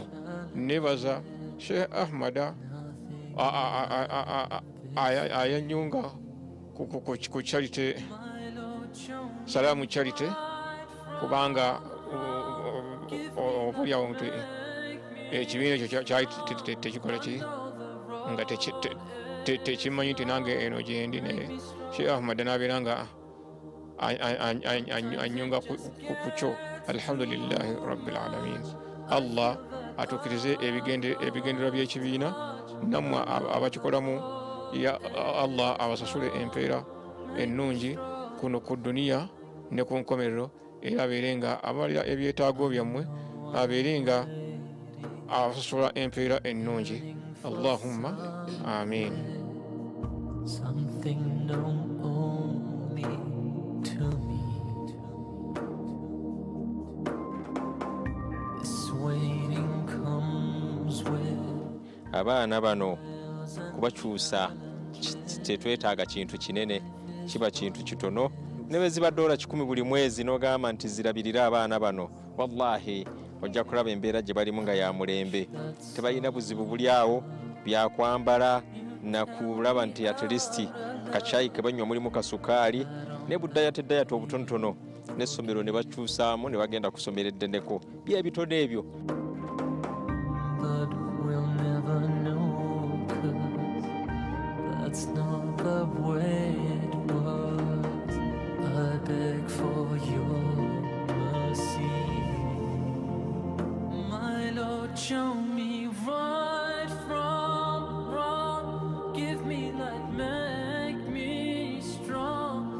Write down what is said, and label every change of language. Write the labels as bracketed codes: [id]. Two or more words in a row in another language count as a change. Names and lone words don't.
[lg] Nebaza Sheikh Ahmada ayanyunga ku charity Salamu Charity kubanga okulyawo nti ekibiina ekyo kyali tekikola ki nga tekimanyi nti nange eno gyendi naye Sheikh Ahmad nabeera nga anyunga ku kyo. [ar] الحمد لله رب العالمين. [lg] Allah atuukirize ebigendererwa by'ekibiina nammwe abakikolamu [ar] يا الله [lg] abasasule empeera ennungi kuno ku duniya ne ku nkomerero era abeere nga abalira ebyetaago byammwe abeere nga abasasula empeera ennungi. [ar] اللهم آمين. [en] Something known only to me. This waiting comes with [lg] abaana bano kubakyusa tetwetaaga kintu kinene, kiba kintu kitono. Ne bwe ziba $100 buli mwezi n'ogamba nti zirabirira abaana bano, wallahi ojja kulaba embeera gye balimu nga ya mulembe. Tebalina buzibu buli awo byakwambala na kulaba nti [en] at least [lg] kachayi ke banywa mulimu kasukaali ne buddayatedayata obutonotono n'essomero ne bakyusaamu ne bagenda kusomera eddendeko bye bitono ebyo. [en] but we'll never know, 'cause that's not the way it was. I beg for your mercy, my Lord, show me right from wrong, give me light, make me strong.